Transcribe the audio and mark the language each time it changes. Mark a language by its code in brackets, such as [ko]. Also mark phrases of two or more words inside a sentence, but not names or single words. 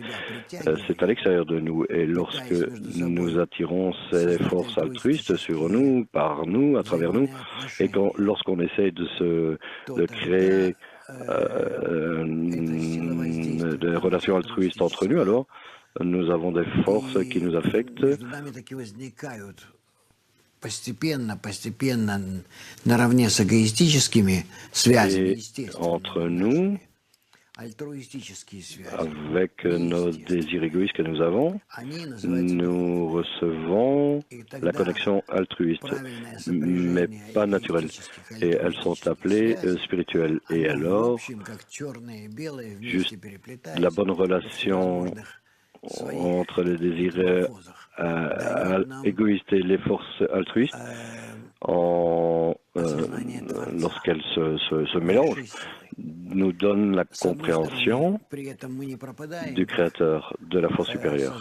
[fr] C'est à l'extérieur de nous et lorsque nous attirons ces forces altruistes sur nous, par nous, à travers nous, et lorsqu'on essaie de créer des relations altruistes entre nous, alors nous avons des forces qui nous affectent. [ru] Постепенно, наравне с эгоистическими связями, естественно. [fr] Entre nous, avec nos désirs égoïstes que nous avons, nous recevons la connexion altruiste, mais pas naturelle. Et elles sont appelées spirituelles. Et alors, juste la bonne relation entre les désirs égoïstes et les forces altruistes, lorsqu'elles se mélangent, nous donne la compréhension du Créateur, de la force supérieure.